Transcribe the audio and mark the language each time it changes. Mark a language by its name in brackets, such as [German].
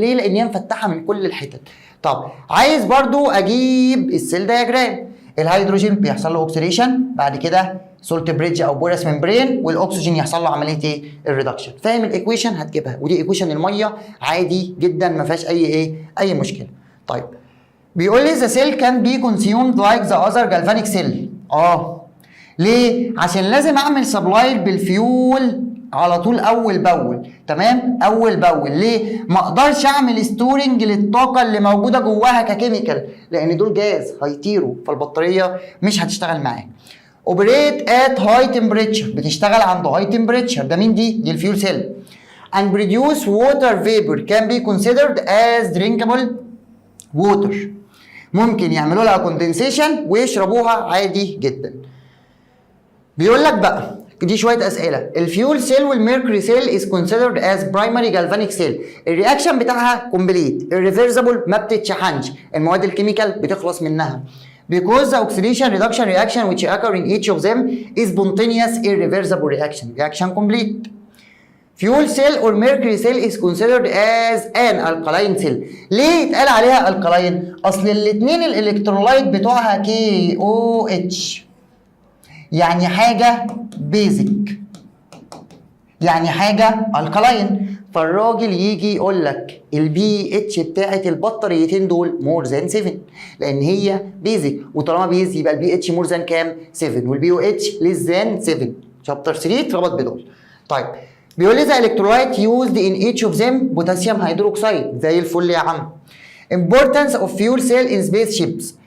[Arabic] ليه؟ لان هي مفتحه من كل الحتت. طب عايز برضو اجيب السيل دياجرام. الهيدروجين بيحصل له اوكسيديشن، بعد كده سولت بريدج او بورس ممبرين، والاكسجين يحصل له عمليه ايه؟ الريدكشن. فاهم الايكويشن؟ هتجيبها، ودي ايكويشن الميه عادي جدا ما فيهاش اي مشكله. طيب بيقول لي [English] the cell can be consumed like the other galvanic cell. [Arabic] ليه؟ عشان لازم اعمل سبلاي بالفيول على طول اول باول. تمام؟ اول باول. ليه؟ ما اقدرش اعمل ستورنج للطاقه اللي موجوده جواها ككيميكال، لان دول جاز هيطيروا، فالبطاريه مش هتشتغل معاك. اوبريت ات هاي تمبريتشر، بتشتغل عند هاي تمبريتشر. ده مين دي؟ دي الفيول سيل. [English] and produce water vapor can be considered as drinkable water. [Arabic] ممكن يعملوا لها كوندنسيشن ويشربوها عادي جدا. بيقول لك بقى دي شويه اسئله. [English] الفيول سيل والميركوري cell is considered as primary galvanic cell. [Arabic] الرياكشن بتاعها كومبليت irreversible، ما بتتشحنش، المواد الكيميكال بتخلص منها. [English] because the oxidation reduction reaction which occur in each of them is spontaneous irreversible reaction complete. Fuel cell or mercury cell is considered as an alkaline cell. [Arabic] ليه اتقال عليها alkaline؟ اصل الاثنين الالكترولايت بتوعها KOH، يعني حاجة بيزك، يعني حاجة الكلاين. فالراجل يجي يقول لك البي اتش بتاعت البطاريتين دول مور ذان 7، لان هي بيزك، وطالما بيز يبقى البي اتش مور ذان كام؟ 7، والبي او اتش ليس ذان 7. شابتر 3 اتربط بدول. طيب بيقول لي [English] The electrolyte used in each of them potassium hydroxide. [Arabic] زي الفل يا عم. [English] importance of fuel cell in spaceships.